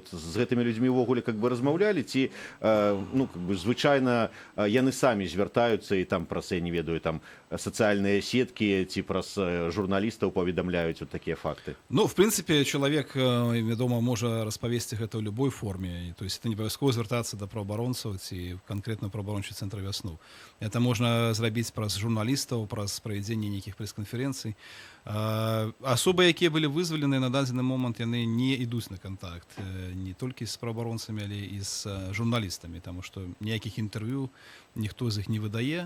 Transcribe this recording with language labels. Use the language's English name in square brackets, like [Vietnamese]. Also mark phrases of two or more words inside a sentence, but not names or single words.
[Belarusian] З гэтымі людзьмі ўвогуле размаўлялі, ці звычайна яны самі звяртаюцца і там праз, я не ведаю, там сацыяльныя сеткі ці праз журналістаў паведамляюць такія факты? В прынцыпе, чалавек, вядома, можа распавесці гэта ў любой форме. [Russian] То есть это [Belarusian] не абавязкова звяртацца да праваабаронцаў ці канкрэтна праваабарончы цэнтр «Вясну». Это можна зрабіць праз журналістаў, праз правядзенне нейкіх прэс-канферэнцый. Асобы, якія былі вызвалены на дадзены момант, яны не ідуць на кантакт не толькі з праваабаронцамі, але і з журналістамі, таму што ніякіх інтэрв'ю ніхто з іх не выдае.